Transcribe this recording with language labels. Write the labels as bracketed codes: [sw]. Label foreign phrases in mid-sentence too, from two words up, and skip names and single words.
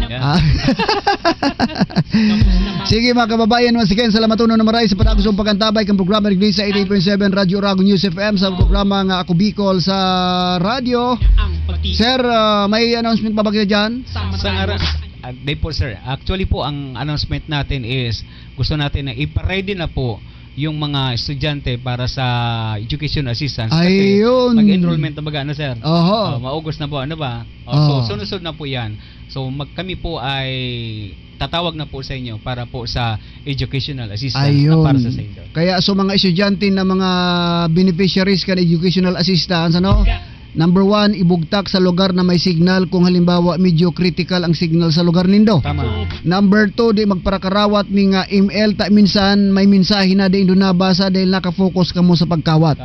[bik] Ah. Sige mga kababayan, once again, salamat uno na maray sa patagusong pagkantabay kang programa rin sa 88.7 Radyo Oragon News FM sa programa nga Ako Bicol sa radyo. ang pagti Sir, may announcement pa ba kita dyan? Sa ngaran, [tl] day po sir, actually po ang announcement natin is gusto natin na ipa-ready na po yung mga estudyante para sa [en] education assistance. [bik] Kasi Ayun. mag-enrollment na baga, ano sir? Oho. Maugos na po, ano ba? [tl] Oo. So, sunod na po yan. So, kami po ay tatawag na po sa inyo para po sa [en] educational assistance [tl] Ayun. na para sa inyo. [bik] Kaya so mga estudyante na mga beneficiaries kan [en] educational assistance, [bik] ano? Number 1, ibugtak sa lugar na may signal kung halimbawa medyo critical ang signal sa lugar nindo. Tama. Number 2, di magparakarawat mi nga email ta minsan may mensahe na di indo nabasa dahil nakafocus kamo sa pagkawat.